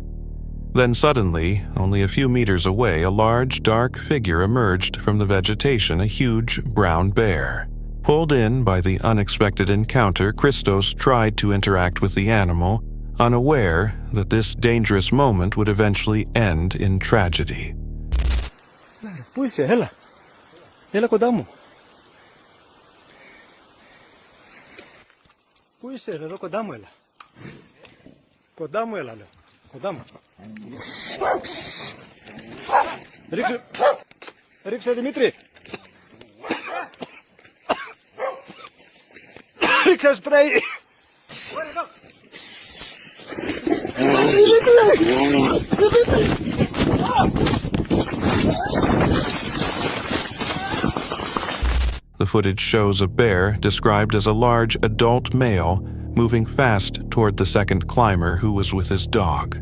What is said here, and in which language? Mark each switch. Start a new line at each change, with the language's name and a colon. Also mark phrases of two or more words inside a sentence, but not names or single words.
English: Then suddenly, only a few meters away, a large, dark figure emerged from the vegetation, a huge brown bear. Pulled in by the unexpected encounter, Christos tried to interact with the animal, unaware that this dangerous moment would eventually end in tragedy.
Greek: Πού είσαι, έλα. Έλα κοντά μου. Πού είσαι, εδώ κοντά μου, έλα. Κοντά μου, έλα, λέω. Κοντά μου. Ρίξε, Δημήτρη. Ρίξε σπρέι.
English: The footage shows a bear described as a large adult male moving fast toward the second climber who was with his dog.